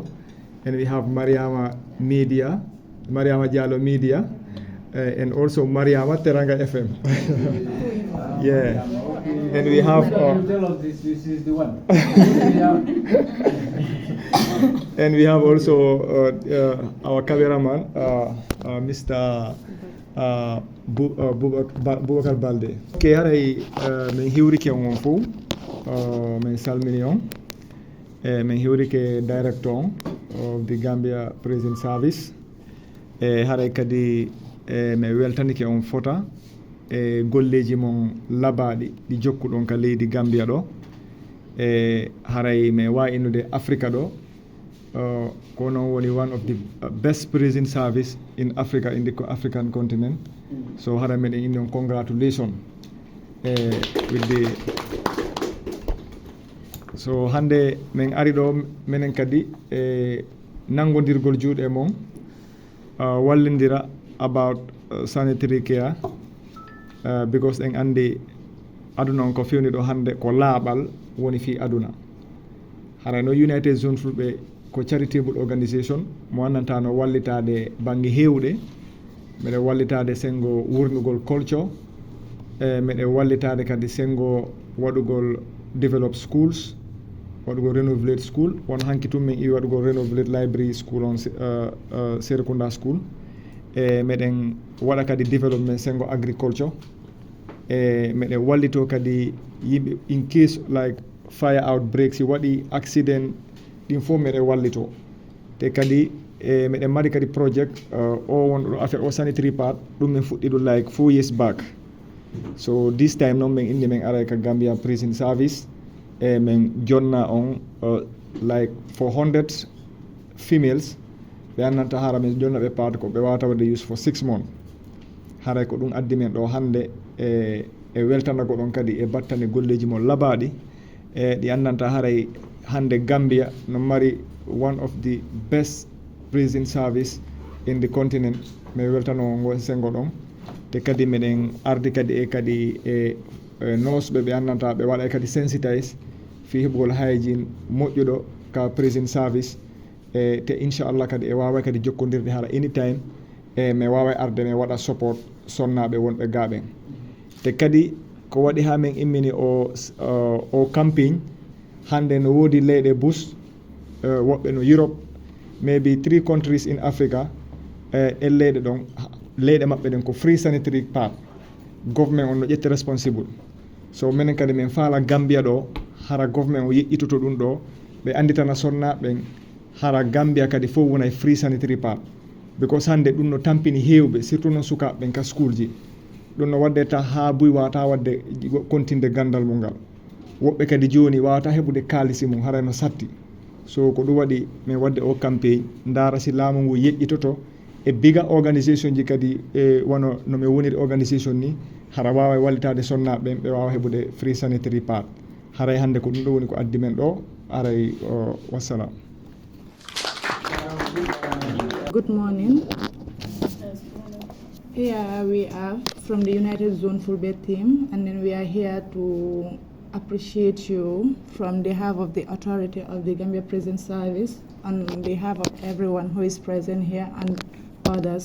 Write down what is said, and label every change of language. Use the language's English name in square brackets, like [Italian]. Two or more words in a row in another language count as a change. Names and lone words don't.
[English] And we have Mariama Jallo Media, and also Mariama Teranga FM. Yeah. And we have. Tell us this is the one. And we have also our cameraman, Mr. Boubacar Balde. [Fula] Ke haray men hiwri ke on fu men salmini on men hiwri ke [English] director of the Gambia Prison Service [Fula] haray kadi me weltani ke on fota golleji mon labadi di jokkudon ka leydi Gambia do haray me wa inude Africa do kono woni [English] one of the best prison service in Africa, in the African continent. [Fula] So haray men in [English] congratulations with the. [Fula] So hande men ari do menen kadi nangodirgol juude mon wallindira [English] about sanitary care, because [Fula] en andi aduna on ko fewni do hande ko laabal woni fi aduna. Haray no United Zone Fulbe ko [English] charitable organisation [Fula] mo annanta no wallitade bangi hewde, mede wallitade sengo wurnugol culture, mede wallitade kadi sengo wadugol [English] develop schools, [Fula] wadugol [English] renovate school, [Fula] won hanki tum men wadugol [English] renovate library school [Fula] on Serekunda school, meden wada kadi development sengo agriculture, mede wallito kadi yimbe [English] in case like fire outbreaks, [Fula] wadi accident din fo mede wallito te kadi mede mari kadi project o won affaire o [English] sanitary part [Fula] dum men fuddi do [English] like 4 years back. [Fula] So this time non men indi men ara ka Gambia Prison Service men jonna on [English] like 400 females [Fula] be annanta hara men jonna be part ko be wata wade [English] use for 6 months. [Fula] Haray ko dum addi men do hande e weltana go don kadi e battane golleji mo labadi di annanta haray hande Gambia no mari [English] one of the best prison service in the continent [Fula] me weltano ngo sengo don te kadi meden ardi kadi e kadi nurse be annanta be wada kadi sensitize fi hebgol hygiene moƴƴuɗo ka [English] prison service [Fula] te inchallah kadi e wawa kadi jokkodirde hala anytime me wawa arde me wada support sonnaɓe wonɓe gaaɓen te kadi ko waɗi ha men immini o campaign hande no wodi leyɗe bus woɓɓe no Europe, [English] maybe 3 countries in Africa, [Fula] e leyɗe ɗon leyɗe maɓɓe ɗen ko [English] free sanitary part, [Fula] government on no ƴetti responsible. So minen kadi min faala Gambia ɗo hara government o yeƴƴitoto ɗum ɗo ɓe anditana sonnaɓen hara Gambia kadi fof wona [English] free sanitary pad because [Fula] hande ɗum no tampini hewɓe surtout no sukaɓe ka school ji ɗum no wadde ta ha buy wawata wadde continde gandal mum ngal woɓɓe kadi joni wawata heɓude kalisi mum haray no satti so ko ɗum waɗi min wadde o campagne dara si laamu ngu yeƴƴitoto e biga organisation ji kadi e wono no min woniri organisation ni hara wawa wallitade sonnaɓe ɓe wawa heɓude [English] free sanitary pad [Fula] haray hande ko ɗum ɗo woni ko addi men ɗo aray wassalam. [English] Good morning. Here we are from the United Zone Fulbe team, and then we are here to appreciate you from behalf of the authority of the Gambia Prison Service, on behalf of everyone who is present here and others.